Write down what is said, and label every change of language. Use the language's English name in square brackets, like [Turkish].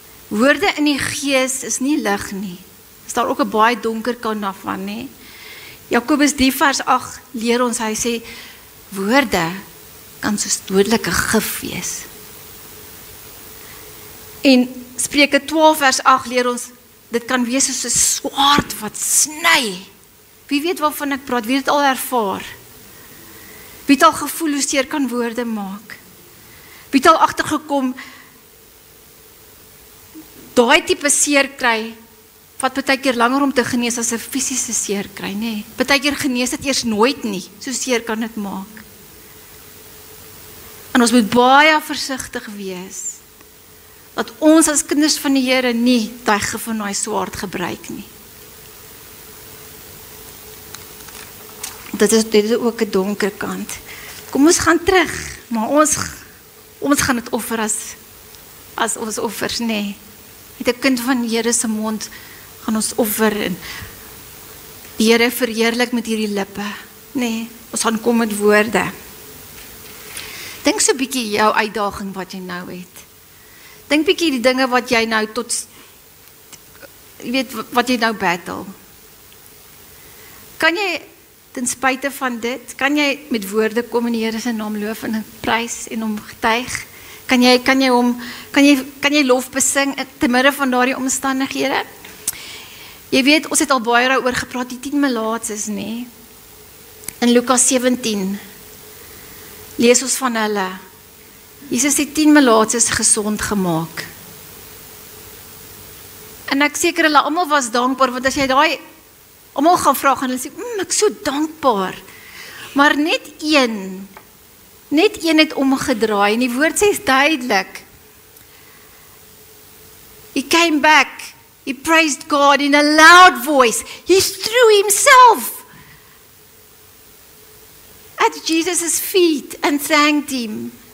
[Afrikaans] Woorde in die gees is nie lig nie. Is daar ook 'n baie donker kant daarvan, nie? Jakobus 3 vers 8 leer ons, hy sê, woorde kan soos dodelike gif wees. En Spreuke 12 vers 8 leer ons, dit kan wees soos 'n swaard wat sny. Wie weet waarvan ek praat, wie het al ervaar? Wie het al gevoel hoe seer kan woorde maak? Wie het al agtergekom, daai tipe seer kry, vat baie keer langer om te genees as 'n fisiese seer kry, nê? Baie keer genees dit eers nooit nie, so seer kan dit maak. En ons moet baie versigtig wees, dat ons as kinders van die Here nie daai gif van daai swaard gebruik nie. Dit is ook 'n donker kant. Kom ons gaan terug, maar ons gaan dit offer as ons offers, nee. Met 'n kind van die Here se mond gaan ons offer en die Here verheerlik met hierdie lippe. Nee, ons gaan kom met woorde. Dink so 'n bietjie jou uitdaging wat jy nou het. Dink bietjie die dinge wat jy nou jy weet wat jy nou battle. Kan jy ten spyte van dit, kan jy met woorde kom in die Here se naam loof en prys en hom getuig? Kan jy lof besing te midde van daardie omstandighede? Jy weet, ons het al baie daaroor gepraat, die 10 melaatses, nê? In Lukas 17 lees ons van hulle. Jesus het 10 melaatses gesond gemaak. En ek seker hulle almal was dankbaar, want as jy daai almal gaan vra, gaan hulle sê, ek is so dankbaar. Maar net een het omgedraai, en die woord sê duidelik. [English] He came back, he praised God in a loud voice, he threw himself at Jesus' feet and thanked him.